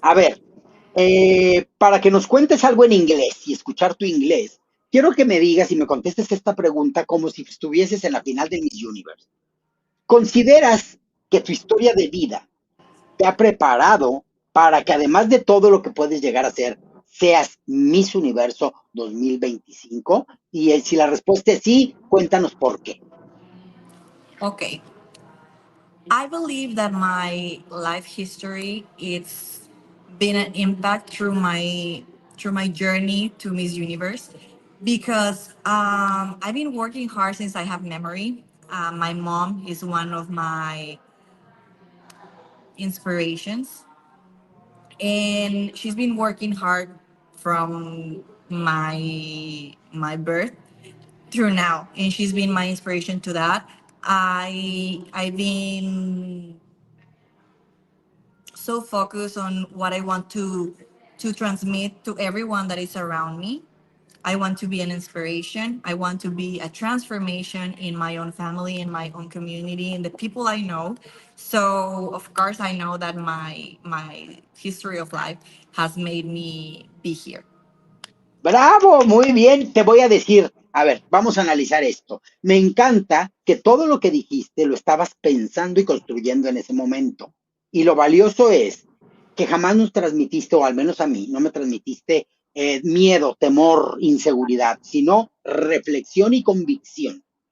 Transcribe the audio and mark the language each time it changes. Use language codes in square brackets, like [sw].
[es] A ver, para que nos cuentes algo en inglés y escuchar tu inglés, quiero que me digas y me contestes esta pregunta como si estuvieses en la final del Miss Universe. ¿Consideras que tu historia de vida te ha preparado para que además de todo lo que puedes llegar a ser, seas Miss Universo 2025? Y si la respuesta es sí, cuéntanos por qué. [en] Okay. I believe that my life history it's been an impact through my journey to Miss Universe because I've been working hard since I have memory. My mom is one of my inspirations, and she's been working hard from my birth through now, and she's been my inspiration to that. I've been so focused on what I want to transmit to everyone that is around me. I want to be an inspiration. I want to be a transformation in my own family, in my own community, in the people I know. So of course I know that my history of life has made me be here. [es] Bravo, muy bien. Te voy a decir, a ver, vamos a analizar esto. Me encanta que todo lo que dijiste lo estabas pensando y construyendo en ese momento. Y lo valioso es que jamás nos transmitiste, o al menos a mí, no me transmitiste miedo, temor, inseguridad, sino reflexión y convicción.